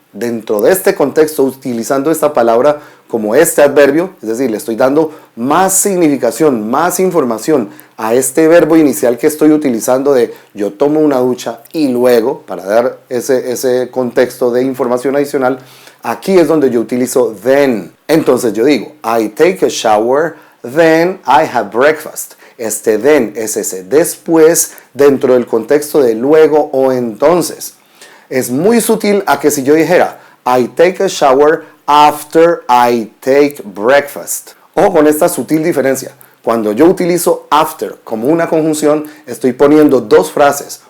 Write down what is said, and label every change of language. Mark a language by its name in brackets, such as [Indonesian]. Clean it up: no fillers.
[Spanish] dentro de este contexto, utilizando esta palabra como este adverbio, es decir, le estoy dando más significación, más información a este verbo inicial que estoy utilizando de yo tomo una ducha y luego, para dar ese contexto de información adicional, aquí es donde yo utilizo then. Entonces yo digo, [English] I take a shower, then I have breakfast. [Spanish] Este then es ese después dentro del contexto de luego o entonces. Es muy sutil a que si yo dijera, [English] I take a shower after I take breakfast. [Spanish] Ojo con esta sutil diferencia. Cuando yo utilizo after como una conjunción, estoy poniendo dos frases.